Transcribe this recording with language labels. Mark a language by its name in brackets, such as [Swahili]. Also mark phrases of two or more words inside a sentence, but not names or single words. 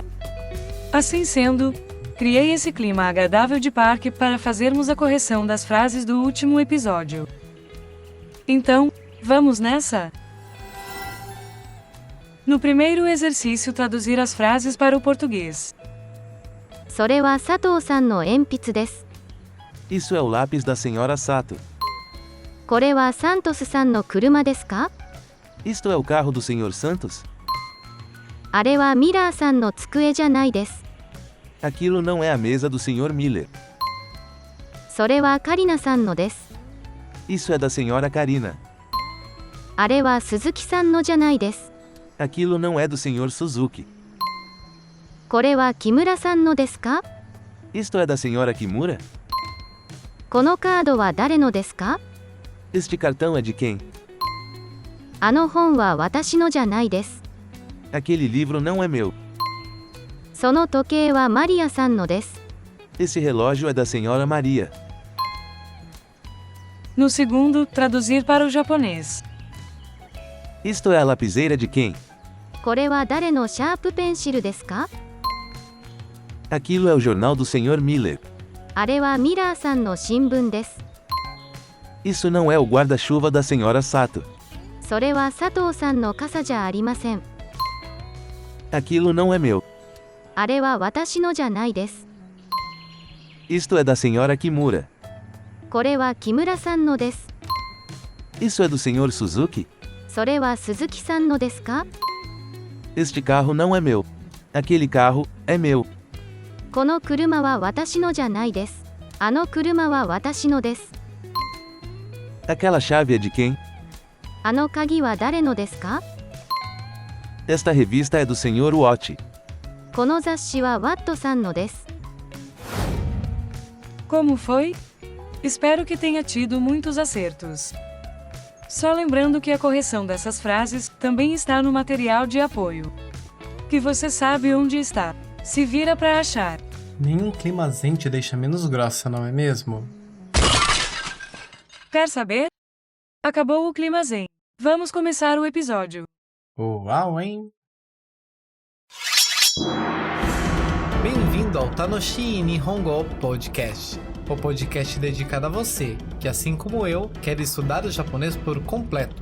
[Portuguese] Assim sendo, criei esse clima agradável de parque para fazermos a correção das frases do último episódio. Então, vamos nessa? No primeiro exercício, traduzir as frases para o português. [Japanese] それは佐藤さんの鉛筆です。 [Portuguese] Isso é o lápis da senhora Sato. [Japanese] これはサントスさんの車ですか? [Portuguese] Isto é o carro do senhor Santos? [Japanese] あれはミラーさんの机じゃないです。 [Portuguese] Aquilo não é a mesa do senhor Miller. [Japanese] それはカリナさんのです。 [Portuguese] Isso é da senhora Karina. [Japanese] あれは鈴木さんのじゃないです。 [Portuguese] Aquilo não é do senhor Suzuki. [Japanese] これは木村さんのですか? [Portuguese] Isto é da senhora Kimura? [Japanese] このカードは誰のですか? [Portuguese] Este cartão é de quem? [Japanese] あの本は私のじゃないです。 [Portuguese] Aquele livro não é meu. [Japanese] その時計はマリアさんのです。 [Portuguese] Esse relógio é da senhora Maria. No segundo, traduzir para o japonês. Isto é a lapiseira de quem? [Japanese] これは誰のシャープペンシルですか? [Portuguese] Aquilo é o jornal do senhor Miller. [Japanese] あれはミラーさんの新聞です。 [Portuguese] Isso não é o guarda-chuva da senhora Sato. [Japanese] それは佐藤さんの傘じゃありません。 [Portuguese] Aquilo não é meu. [Japanese] あれは私のじゃないです。 [Portuguese] Isto é da senhora Kimura. [Japanese] これは木村さんのです。 [Portuguese] Isso é do senhor Suzuki? [Japanese] それは鈴木さんのですか? [Portuguese] Este carro não é meu. Aquele carro é meu. [Japanese] この車は私のじゃないです。あの車は私のです。 [Portuguese] Aquela chave é de quem? [Japanese] あの鍵は誰のですか? [Portuguese] Esta revista é do senhor Watt. [Japanese] この雑誌はワットさんのです。 [Portuguese] Como foi? Espero que tenha tido muitos acertos. Só lembrando que a correção dessas frases também está no material de apoio. Que você sabe onde está. Se vira para achar. Nenhum clima zen te deixa menos grossa, não é mesmo? Quer saber? Acabou o clima zen. Vamos começar o episódio. Uau, hein? Bem-vindo ao Tanoshi Nihongo Podcast, o podcast dedicado a você, que assim como eu, quer estudar o japonês por completo.